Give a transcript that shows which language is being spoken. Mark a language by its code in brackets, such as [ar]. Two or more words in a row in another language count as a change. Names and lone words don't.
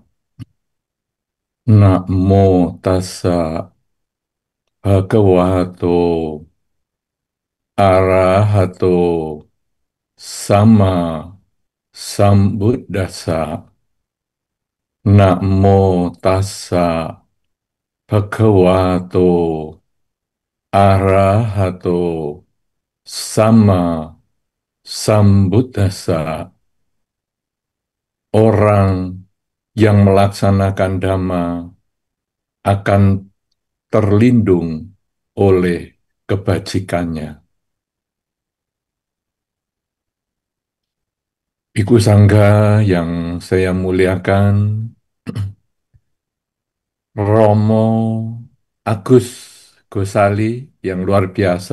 [pi] Namo tassa bhagavato arahato sama sambuddhassa. Namo tassa bhagavato arahato sama sambuddhassa. [id] Orang yang melaksanakan dhamma akan terlindung oleh kebajikannya. Iku Sangga yang saya muliakan, Romo Agus Gosali yang luar biasa,